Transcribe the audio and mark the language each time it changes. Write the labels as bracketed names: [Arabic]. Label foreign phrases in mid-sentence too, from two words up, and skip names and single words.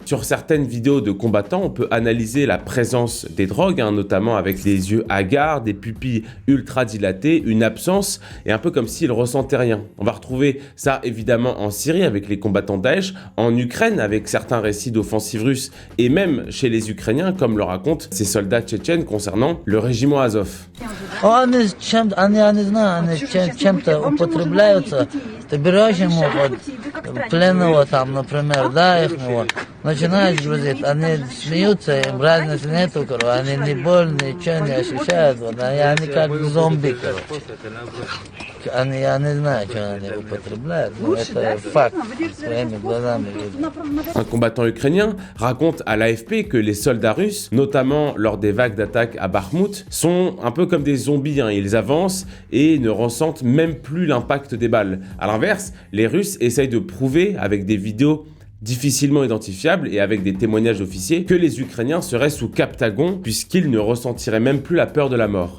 [French] Sur certaines vidéos de combattants, on peut analyser la présence des drogues, notamment avec des yeux hagards, des pupilles ultra dilatées, une absence, et un peu comme s'ils ressentaient rien. On va retrouver ça évidemment en Syrie avec les combattants Daesh, en Ukraine avec certains récits d'offensives russes, et même chez les Ukrainiens, comme le racontent ces soldats tchétchènes concernant le régiment Azov. [Russian] Ты берешь ему пленного например, да, ихнего, начинаешь грузить, они смеются, им разницы нету, они не больны, ничего не ощущают, они как зомби, Я не знаю, что они употребляют, но это факт, своими глазами видно. [French] Un combattant ukrainien raconte à l'AFP que les soldats russes, notamment lors des vagues d'attaques à Bakhmout, sont un peu comme des zombies. Ils avancent et ne ressentent même plus l'impact des balles. À l'inverse, les Russes essayent de prouver avec des vidéos difficilement identifiables et avec des témoignages d'officiers que les Ukrainiens seraient sous Captagon puisqu'ils ne ressentiraient même plus la peur de la mort.